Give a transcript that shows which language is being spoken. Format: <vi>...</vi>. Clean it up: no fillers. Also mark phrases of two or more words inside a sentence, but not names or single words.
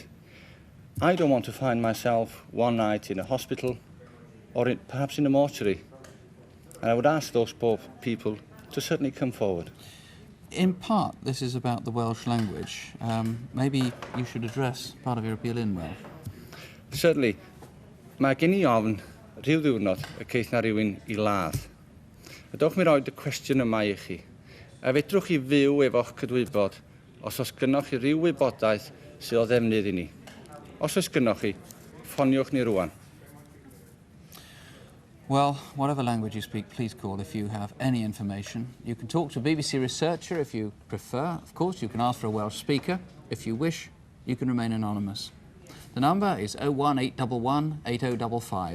<en>I don't want to find myself one night in a hospital or perhaps in a mortuary. And I would ask those poor people to certainly come forward. In part, this is about the Welsh language. Maybe you should address part of your appeal in Welsh. Certainly.</en> <cy>Mae gen I ofn rhyw ddiwrnod y ceith na rhywun I ladd. Ydwch mi roed y cwestiwn yma I chi. A fedrwch chi fyw efo'ch cydwybod os oes gynnoch chi ryw wybodaeth sydd o ddefnydd I ni. Os oes gynnoch chi, ffoniwch ni rwan.</cy> <en>Well, whatever language you speak, please call if you have any information. You can talk to a BBC researcher if you prefer. Of course, you can ask for a Welsh speaker. If you wish, you can remain anonymous. The number is 01811 8055.</en>